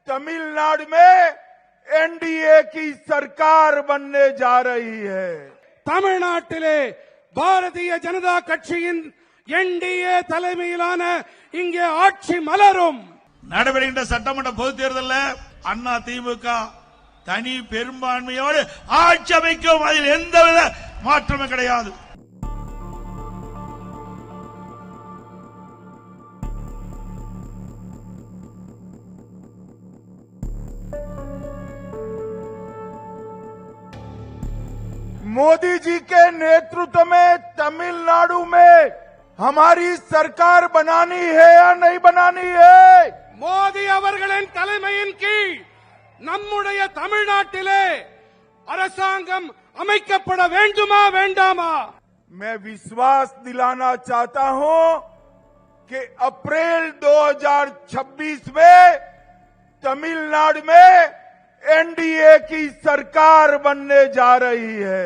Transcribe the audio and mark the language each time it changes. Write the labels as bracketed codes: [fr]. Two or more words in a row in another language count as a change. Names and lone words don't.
[hi] तमिलनाडु में एनडीए की सरकार बनने जा रही है। [ta] தமிழ்நாட்டிலே பாரதிய ஜனதா கட்சியின் என்டிஏ தலைமையிலான இங்கே ஆட்சி மலரும். நடைபெறுகின்ற சட்டமன்ற பொதுத் தேர்தலில் அண்ணா திமுக தனி பெரும்பான்மையோடு ஆட்சி அமைக்கும். அதில் எந்தவித மாற்றமும் கிடையாது. [hi] मोदी जी के नेतृत्व में तमिलनाडु में हमारी सरकार बनानी है या नहीं बनानी है? [ta] மோடி அவர்களின் தலைமையின் கீழ் நம்முடைய தமிழ்நாட்டிலே அரசாங்கம் அமைக்கப்பட வேண்டுமா வேண்டாமா? [hi] मैं विश्वास दिलाना चाहता हूं कि अप्रैल 2026 में तमिलनाडु में एनडीए की सरकार बनने जा रही है।